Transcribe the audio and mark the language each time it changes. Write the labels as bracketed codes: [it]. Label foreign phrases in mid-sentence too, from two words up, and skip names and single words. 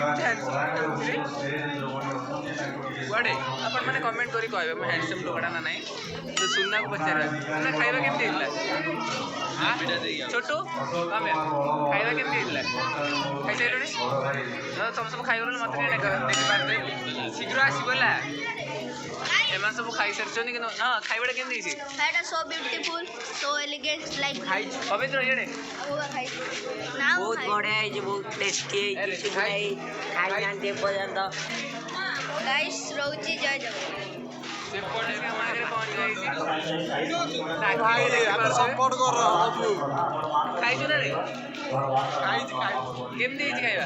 [or] କୁଆଡ଼େ ଆପଣମାନେ କମେଣ୍ଟ କରି କହିବେ ମୁଁ ହ୍ୟାଣ୍ଡସମ୍ ଲୋକଟା ନା ନାହିଁ ତ ସୁନାକୁ ପଚାରିବା ସୁନା ଖାଇବା କେମିତି ହେଇଥିଲା ଛୋଟୁ କମେ ଖାଇବା କେମିତି ହେଇଥିଲା ଖାଇସାରିଲୁଣି ତମେ ସବୁ ଖାଇଗଲଣି ମୋତେ ଟିକେ ଦେଖିପାରୁଥିବେ ଶୀଘ୍ର ଆସିଗଲା ଏମାନେ ସବୁ ଖାଇସାରିଛନ୍ତି କିନ୍ତୁ ହଁ ଖାଇବାଟା କେମିତି ହେଇଛି [en] That is so beautiful, so elegant, like [or] ପବିତ୍ର ଇଆଡ଼େ [en] now. [or] ବହୁତ ବଢିଆ ହେଇଛି, ବହୁତ ଟେଷ୍ଟି ହେଇଛି। କିଛି ନାହିଁ ଖାଇନାହାନ୍ତି ଏପର୍ଯ୍ୟନ୍ତ। Guys, ରହୁଛି ଜୟ ଜଗନ୍ନାଥ। ସେପଟେ ଆମ ଆଗରେ ପହଞ୍ଚି ସପୋର୍ଟ କର ଖାଇଛୁ ନା ରେ କେମିତି ହେଇଛି ଖାଇବା